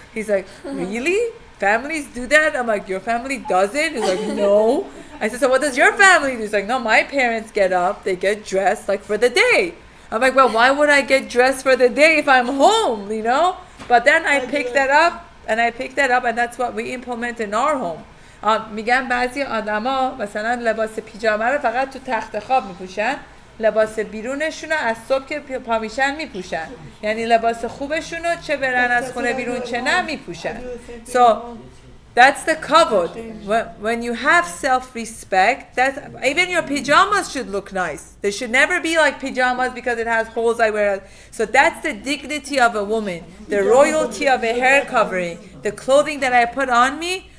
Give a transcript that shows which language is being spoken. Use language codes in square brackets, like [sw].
[en] He's like, really? Families do that? I'm like, your family doesn't? He's like, no. I said, so what does your family do? He's like, no, my parents get up. They get dressed like for the day. I'm like, well, why would I get dressed for the day if I'm home, But then I picked that up, and that's what we implement in our home. [fa] میگن بعضی آدما مثلا لباس پیژامه رو فقط تو تخت خواب میپوشن، لباس بیرونشون رو از صبح که پا میشن میپوشن، یعنی لباس خوبشون رو چه برن از خونه بیرون چه نه میپوشن. [en] So that's the kavod. When you have self-respect, even your pajamas should look nice. They should never be like pajamas because it has holes I wear. So that's the dignity of a woman, the royalty of a hair covering, the clothing that I put on me.